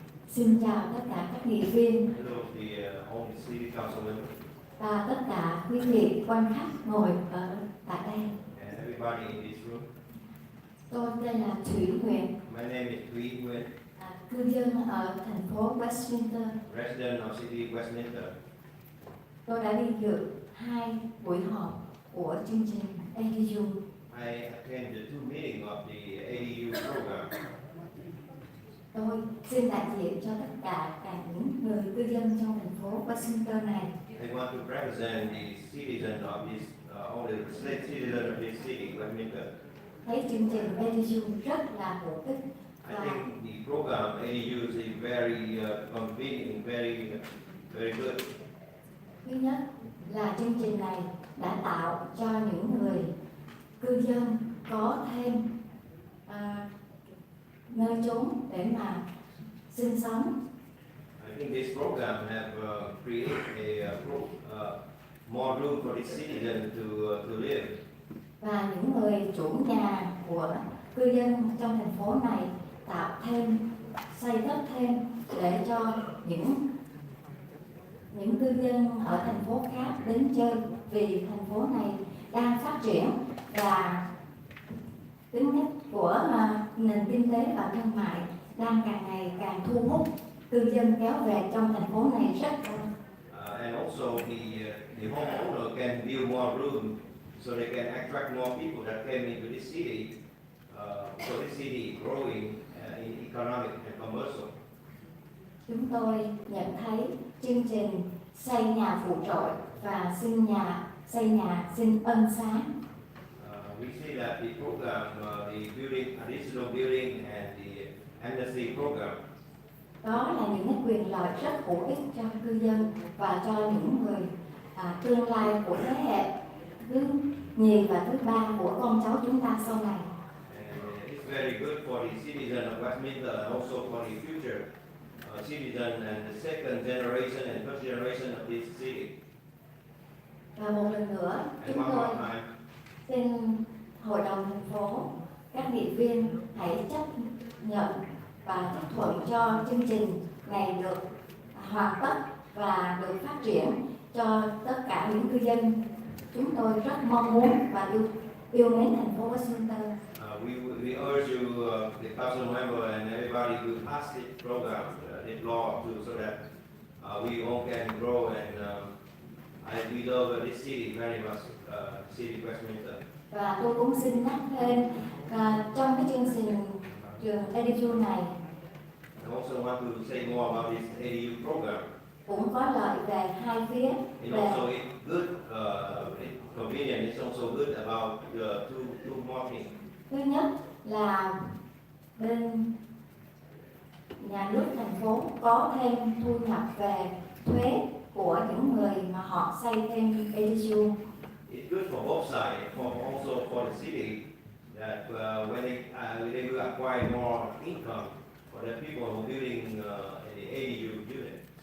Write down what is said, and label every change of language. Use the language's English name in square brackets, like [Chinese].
[Vietnamese] Xin chào tất cả các nghị viên [English] Hello, all the city council members [Vietnamese] và tất cả quý vị quan khách ngồi ở tại đây. [English] and everybody in this room. [Vietnamese] Tôi tên là Thủy Huyền. [English] My name is Huy Nguyen. [Vietnamese] cư dân ở thành phố Westminster. [English] resident of city Westminster. [Vietnamese] Tôi đã đi dự 2 buổi họp của chương trình ADU. [English] I attended 2 meetings of the ADU program. [Vietnamese] Tôi xin đại diện cho tất cả những người cư dân trong thành phố Westminster này. [English] I want to represent the citizen of this, all the citizen of this city, Westminster. [Vietnamese] Thấy chương trình ADU rất là bổ ích [English] I [Vietnamese] và [English] think the program ADU is very convenient, very good. [Vietnamese] thứ nhất là chương trình này đã tạo cho những người cư dân có thêm nơi chốn để mà sinh sống. [English] I think this program have created more room for the citizen to live. [Vietnamese] Và những người chủ nhà của cư dân trong thành phố này tạo thêm, xây đất thêm để cho những cư dân ở thành phố khác đến chơi, vì thành phố này đang phát triển và tính chất của nền kinh tế và thương mại đang càng ngày càng thu hút cư dân kéo về trong thành phố này rất cao. [English] And also the homeowner can build more room so they can attract more people that came into this city. So this city is growing in economic and commercial. [Vietnamese] Chúng tôi nhận thấy chương trình xây nhà phụ trội và xây nhà xin ân xá. [English] We see that the program, the building, additional building and the amnesty program, [Vietnamese] Đó là những cái quyền lợi rất hữu ích cho cư dân và cho những người tương lai của thế hệ thứ nhì và thứ ba của con cháu chúng ta sau này. [English] and it's very good for the citizen of Westminster and also for the future citizen and the second generation and first generation of this city. [Vietnamese] Và một lần nữa, [English] And [Vietnamese] chúng [English] one [Vietnamese] tôi [English] more time, [Vietnamese] xin Hội đồng thành phố, các nghị viên hãy chấp nhận và chấp thuận cho chương trình này được hoàn tất và được phát triển cho tất cả những cư dân. Chúng tôi rất mong muốn và yêu mến thành phố Westminster. [English] we urge you, the council member and everybody to pass this program, this law, so that we all can grow and we love this city very much, city Westminster. [Vietnamese] Và tôi cũng xin nhắc thêm trong cái chương trình trường ADU này [English] I also want to say more about this ADU program. [Vietnamese] cũng có lợi về hai phía. [English] And also it's good, it's convenient, it's also good about two more things. [Vietnamese] Thứ nhất là bên nhà nước thành phố có thêm thu nhập về thuế của những người mà họ xây thêm ADU. [English] It's good for both sides, also for the city, that when they will acquire more income for the people who are building the ADU unit.